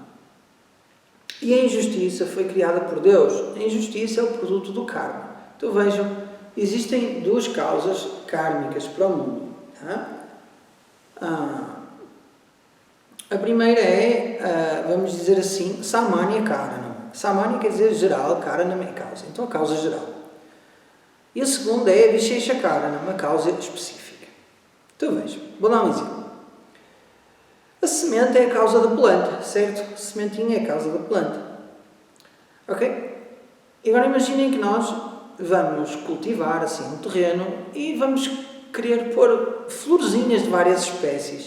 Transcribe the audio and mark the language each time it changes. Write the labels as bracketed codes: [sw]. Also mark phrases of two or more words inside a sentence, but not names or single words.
[pt] E a injustiça foi criada por Deus. A injustiça é o produto do karma. Então vejam, existem duas causas kármicas para o mundo. A primeira é, vamos dizer assim, [sa] samanya karanam. [pt] Samanya quer dizer geral, karanam é causa. Então a causa geral. E a segunda é [sa] vishesha karanam, [pt] uma causa específica. Então vejam, vou dar um exemplo. A semente é a causa da planta, certo? A sementinha é a causa da planta. Ok? E agora imaginem que nós vamos cultivar assim um terreno e vamos querer pôr florzinhas de várias espécies.